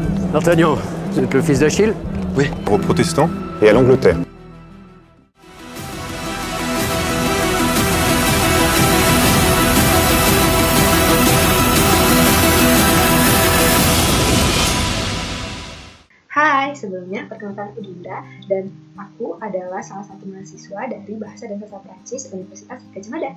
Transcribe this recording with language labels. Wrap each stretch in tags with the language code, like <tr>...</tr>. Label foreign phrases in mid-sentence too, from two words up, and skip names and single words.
<fr>D'Artagnan, vous êtes le fils d'Achille? Oui, aux protestants. Et à l'Angleterre.</fr> <id>Hai, sebelumnya perkenalkan aku Dinda dan aku adalah salah satu mahasiswa dari Bahasa dan Sastra Prancis Universitas Gadjah Mada.</id>